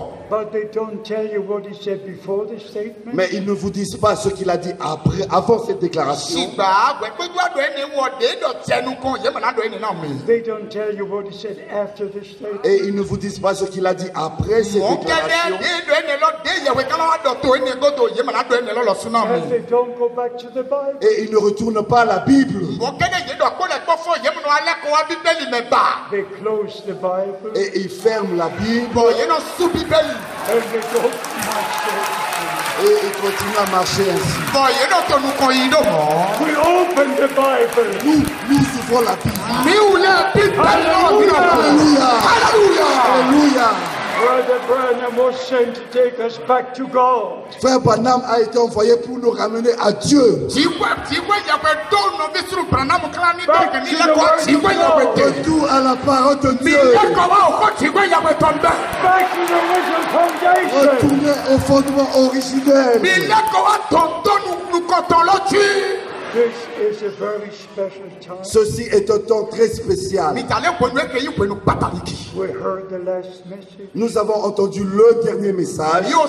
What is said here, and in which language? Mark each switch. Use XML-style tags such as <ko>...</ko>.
<en>But they don't tell you what he said before the statement.</en> <fr>Mais ils ne vous disent pas ce qu'il a dit après, avant cette déclaration.</fr> <en>They don't tell you what he said after the statement.</en> <fr>Et ils ne vous disent pas ce qu'il a dit après cette déclaration.</fr> <en>And they don't go back to the Bible.</en> <fr>Et ils ne retournent pas à la Bible.</fr> <en>They close the Bible.</en> <fr>Et ils ferment la Bible.</fr> <en>And they go march.</en> <fr>Et ils continuent à marcher ainsi.</fr> <en>We open the Bible.</en> <fr>Nous ouvrons la Bible.</fr> <en>Hallelujah.</en> <fr>Alléluia. Alléluia.</fr> <en>Brother Branham was sent to take us back to God.</en> <fr>Frère Branham a été envoyé pour nous ramener à Dieu. Retour à la parole de Dieu.</fr> <en>Back to the original foundation.</en> <fr>Retourner au fondement originel.</fr> <en>This is a very special time.</en> <fr>Ceci est un temps très spécial.</fr> <en>We heard the last message.</en> <fr>Nous avons entendu le dernier message.</fr>